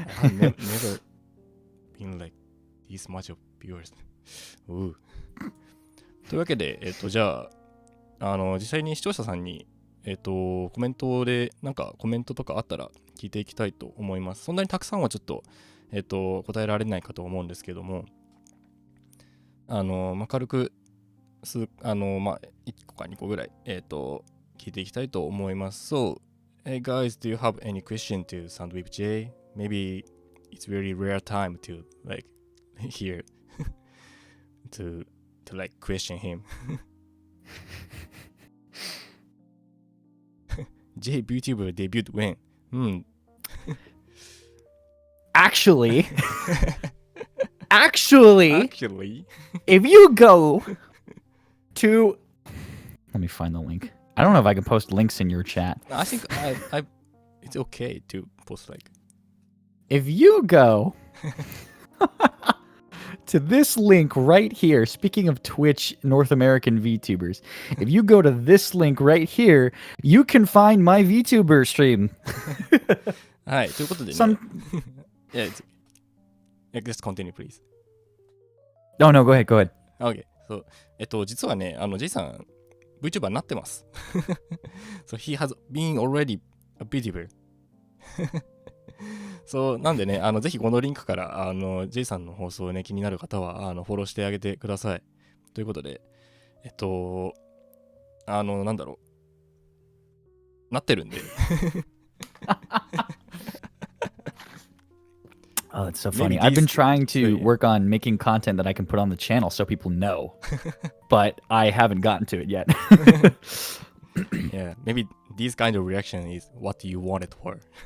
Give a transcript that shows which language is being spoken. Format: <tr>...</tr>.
<en>I've never been like this much of viewers.</en> <ja>というわけで、じゃあ、実際に視聴者さんに、コメントで、なんかコメントとかあったら聞いていきたいと思います。そんなにたくさんはちょっと、答えられないかと思うんですけども、軽く1個か2個ぐらい、聞いていきたいと思います。</ja> <en>So, hey guys, do you have any question to SoundWeebJay? Maybe it's very rare time to like hear to like question him. J VTuber debuted when? Actually, Actually, if you go to... Let me find the link. I don't know if I can post links in your chat. I think it's okay to post like. If you go to this link right here, speaking of Twitch North American VTubers, if you go to this link right here, you can find my VTuber stream.</en> <ja>はい、ということでね。</ja> <en>Yeah, just continue, please. Oh, no, go ahead. Okay.</en> <ja>So,実はね、J さん、VTuber になってます。</ja> <en>So, he has been already a VTuber.</en> <ja>そう、なんでね、ぜひこのリンクから、J さんの放送をね、気になる方は、フォローしてあげてください。ということで、なんだろう。なってるんで。</ja> <en>Oh, that's so funny. I've been trying to work on making content that I can put on the channel so people know, but I haven't gotten to it yet. Yeah, maybe this kind of reaction is what you wanted for.</en>